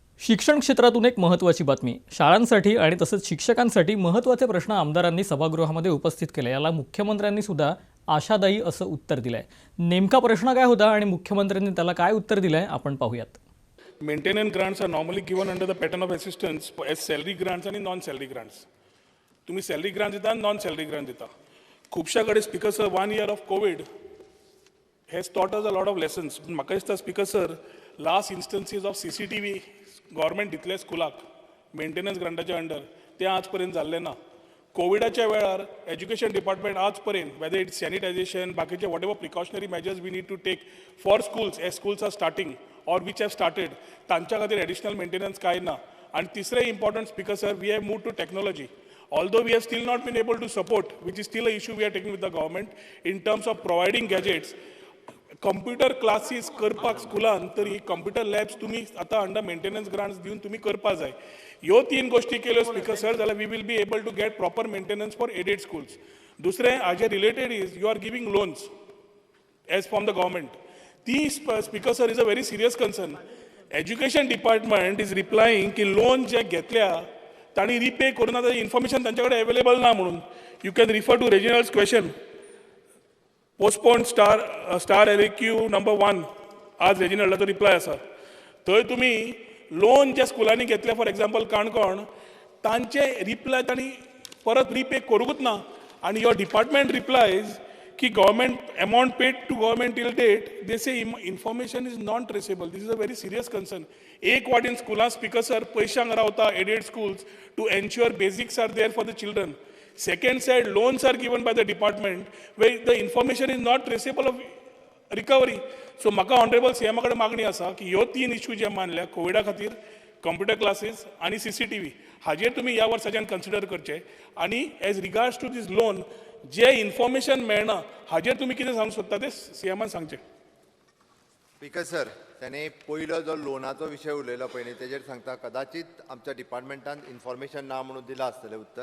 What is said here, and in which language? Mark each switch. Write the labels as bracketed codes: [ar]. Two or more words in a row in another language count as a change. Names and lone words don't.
[mr] शिक्षण क्षेत्रातून एक महत्त्वाची बातमी. शाळांसाठी आणि तसंच शिक्षकांसाठी महत्त्वाचे प्रश्न आमदारांनी सभागृहामध्ये उपस्थित केले. याला मुख्यमंत्र्यांनी सुद्धा आशादायी असं उत्तर दिलंय. नेमका प्रश्न काय होता आणि मुख्यमंत्र्यांनी त्याला काय उत्तर दिलंय आपण पाहूयात. [en] Maintenance grants are normally given under the pattern of assistance as salary grants आणि non salary grants. [kok] तुम्ही [en] salary grant [kok] दिता, [en] non salary grant [kok] दिता. खुबशा कडेन [en] Speaker sir 1 year of COVID has taught us a lot of lessons. [kok] म्हाका दिसता [en] Speaker sir last instances of CCTV government [kok] दितले स्कुलाक मेंटेनन्स ग्रांटाच्या अंडर ते आज पर्यंत जाल्ले ना. कोविडाच्या वेळार [en] education department [kok] आज पर्यंत [en] whether it's sanitization बाकीचे whatever precautionary measures we need to take for schools as schools are starting और which have started [kok] तांच्या खातीर [en] additional maintenance [kok] कांय ना. आणि तिसरे [en] important Speaker sir we have move to technology. Although we have still not been able to support, which is still an issue we are taking with the government, in terms of providing gadgets, computer classes [kok] करपाक स्कुलान तर ही [en] computer labs [kok] तुम्ही आता [en] under maintenance grants [kok] दिवन तुम्ही करपा जाय. ह्यो 3 गोष्टी केल्यो [en] Speaker sir जाल्यार we will be able to get proper maintenance for aided schools. [kok] दुसरें हाजे [en] related is you are giving loans as from the government. ती Speaker sir is a very serious concern. Education department is replying [kok] की लोन जे घेतल्या ताणी रिपे करून ताजें इन्फॉर्मेशन तांचे कडेन अवेलेबल ना म्हणून. [en] You can refer to Reginald's question postpone star LAQ number 1 [kok] आज रेजिनल्डाचो रिप्लाय आसा. थंय तुमी लोन ज्या स्कुलांनी घेतले [en] for example [kok] काणकोण तांचे रिप्लाय तांणी परत रिपे करूंकच ना. [en] आनी your department replies की government amount paid to government till date they say information is non traceable. This is a very serious concern. [kok] एक वाटेन स्कुलां [en] Speaker sir [kok] पयशांक रावता [en] aided schools to ensure basics are there for the children. Second side, loans are given by the department where the information is not traceable of recovery. So, [kok] म्हाका [en] honourable CM [kok] कडेन मागणी आसा की ह्यो 3 इश्यू जे मानल्या कोविडा खातीर [en] computer classes [kok] आणि CCTV हाजेर तुम्ही ह्या वर्साच्यान कन्सिडर करचे. आणि [en] as regards to this loan [kok] जे इन्फॉर्मेशन मेळना हाजेर तुम्ही कितें सांगूंक सोदता ते CMन सांगचे. [en] Speaker sir [kok] त्याने पयलो जो लोनाचो विशय उलयलो पळय न्ही तेजेर सांगता कदाचित आमच्या डिपार्टमेंटान इन्फॉर्मेशन ना म्हणून दिलां आसतलें उत्तर.